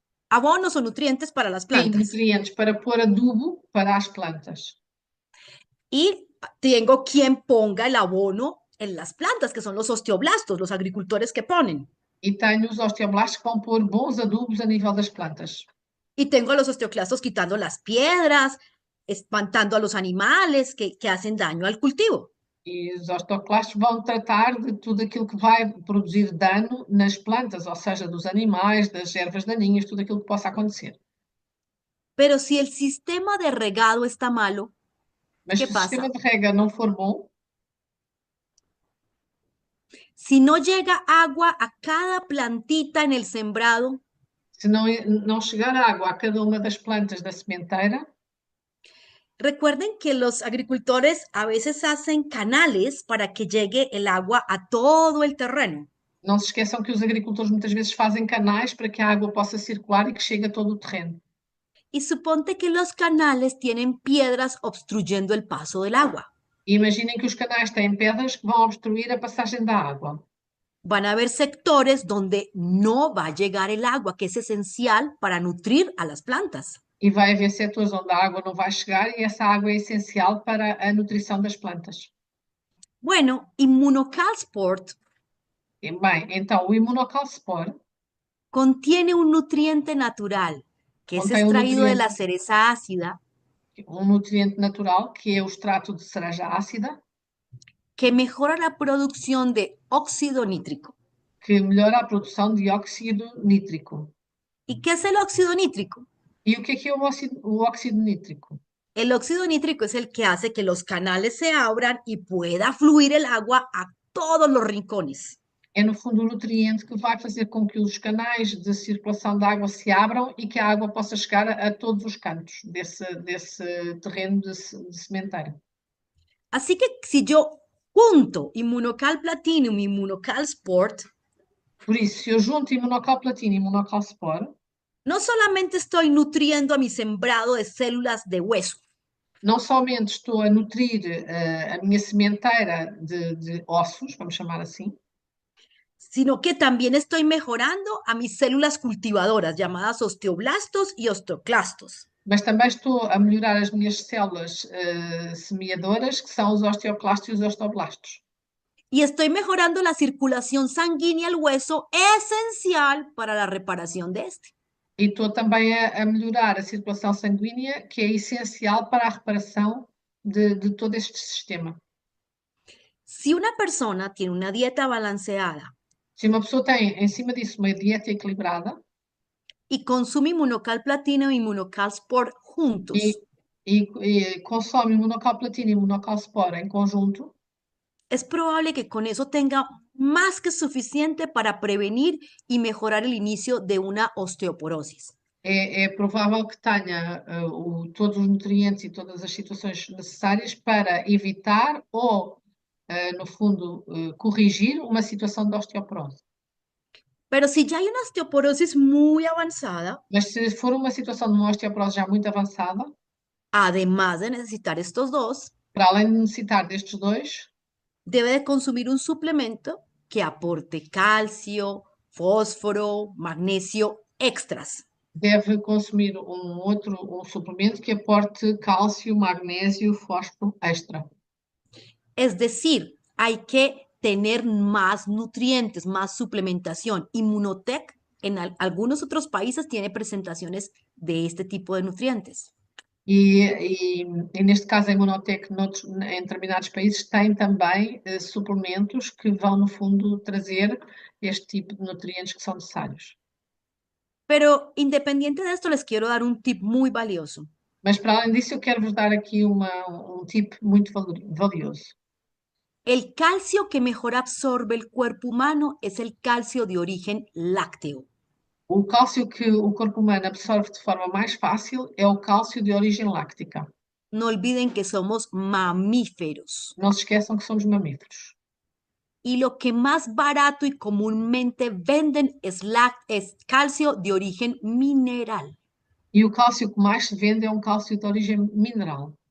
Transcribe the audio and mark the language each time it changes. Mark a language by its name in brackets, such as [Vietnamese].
[Spanish] abonos o nutrientes para las [Portuguese] Sim, [Spanish] plantas. [Portuguese] nutrientes para pôr adubo para as plantas. [Spanish] Y tengo quien ponga el abono en las plantas, que son los osteoblastos, los agricultores que ponen. [Portuguese] E tenho os osteoblastos que vão pôr bons adubos a nível das plantas. [Spanish] Y tengo a los osteoclastos quitando las piedras, espantando a los animales que hacen daño al cultivo. [Portuguese] E os osteoclastos vão tratar de tudo aquilo que vai produzir dano nas plantas, ou seja, dos animais, das ervas daninhas, tudo aquilo que possa acontecer. [Spanish] Pero si el sistema de regado está malo, [Portuguese] Mas [Spanish] ¿qué [Portuguese] se o sistema [Spanish] pasa? [Portuguese] de rega não for bom, [Spanish] Si no llega agua a cada plantita en el sembrado, [Portuguese] se não chegar água a cada uma das plantas da sementeira, [Spanish] recuerden que los agricultores a veces hacen canales para que llegue el agua a todo el terreno. [Portuguese] não se esqueçam que os agricultores muitas vezes fazem canais para que a água possa circular e que chegue a todo o terreno. [Spanish] Y suponte que los canales tienen piedras obstruyendo el paso del agua. [Portuguese] E imaginem que os canais têm pedras que vão obstruir a passagem da água. [Spanish] Van a haber sectores donde no va a llegar el agua, que es esencial para nutrir a las plantas. [Portuguese] E vai haver setores onde a água não vai chegar e essa água é essencial para a nutrição das plantas. [Spanish] Bueno, Immunocalsport [Portuguese] E, bem, então o Immunocalcifor [Spanish] contiene un nutriente natural que es [Portuguese] contém [Spanish] extraído de la cereza ácida [Portuguese] um nutriente natural que é o extrato de cereja ácida, [Spanish] que mejora la producción de óxido nítrico. [Portuguese] que melhora a produção de óxido nítrico. [Spanish] ¿Y qué es el óxido nítrico? [Portuguese] E o que é o óxido nítrico? [Spanish] El óxido nítrico es el que hace que los canales se abran y pueda fluir el agua a todos los rincones. [Portuguese] É, no fundo, o nutriente que vai fazer com que os canais de circulação da água se abram e que a água possa chegar a todos os cantos desse terreno de sementeiro. [Spanish] Así que si yo junto Inmunocal Platinum y Inmunocal Sport, [Portuguese] Por isso, se eu junto Imunocal Platina e Imunocal Spore, [Spanish] no solamente estoy nutriendo a mi sembrado de células de hueso, [Portuguese] não somente estou a nutrir a minha sementeira de ossos, vamos chamar assim, [Spanish] sino que también estoy mejorando a mis células cultivadoras llamadas osteoblastos y osteoclastos. [Portuguese] mas também estou a melhorar as minhas células semeadoras, que são os osteoclastos e os osteoblastos. [Spanish] Y estoy mejorando la circulación sanguínea al hueso, esencial para la reparación de este. [Portuguese] E estou também a melhorar a circulação sanguínea, que é essencial para a reparação de todo este sistema. [Spanish] Si una persona tiene una dieta balanceada [Portuguese] Se uma pessoa tem, em cima disso, uma dieta equilibrada [Spanish] y consume Inmunocal Platino y Inmunocal Sport [Portuguese] e, [Spanish] juntos, [Portuguese] e consome Imunocal Platina e Imunocal Spore em conjunto, [Spanish] es probable que con eso tenga más que suficiente para prevenir y mejorar el inicio de una osteoporosis. [Portuguese] é provável que tenha todos os nutrientes e todas as situações necessárias para evitar ou, no fundo, corrigir uma situação de osteoporose. [Spanish] Pero si ya hay una osteoporosis muy avanzada, [Portuguese] Mas se for uma situação de uma osteoporose já muito avançada, [Spanish] además de necesitar estos dos, [Portuguese] para além de necessitar destes dois, [Spanish] debe de consumir un suplemento que aporte calcio, fósforo, magnesio extras. [Portuguese] deve consumir um suplemento que aporte cálcio, magnésio, fósforo extra. [Spanish] Es decir, hay que tener más nutrientes, más suplementación. Immunotech en algunos otros países tiene presentaciones de este tipo de nutrientes. [Portuguese] E neste caso, a Imunotec, em determinados países, tem também suplementos que vão, no fundo, trazer este tipo de nutrientes que são necessários. [Spanish] Pero independiente de esto, les quiero dar un tip muy valioso. [Portuguese] Mas, para além disso, eu quero vos dar aqui um tip muito valioso. [Spanish] El calcio que mejor absorbe el cuerpo humano es el calcio de origen lácteo. [Portuguese] O cálcio que o corpo humano absorve de forma mais fácil é o cálcio de origem láctica. [Spanish] No olviden que somos mamíferos. [Portuguese] Não se esqueçam que somos mamíferos. [Spanish] Y lo que más barato y comúnmente venden es calcio de origen mineral. [Portuguese] E o cálcio que mais se vende é um cálcio de origem mineral.